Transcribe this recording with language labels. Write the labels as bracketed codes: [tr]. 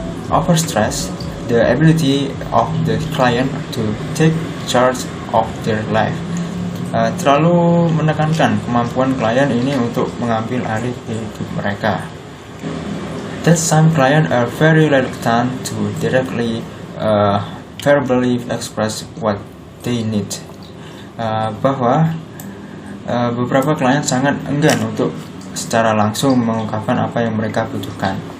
[en] Overstress, the ability of the client to take charge of their life. [id] Terlalu menekankan kemampuan klien ini untuk mengambil alih hidup mereka. [en] That some clients are very reluctant to directly verbally express what they need. [id] Bahwa beberapa klien sangat enggan untuk secara langsung mengungkapkan apa yang mereka butuhkan.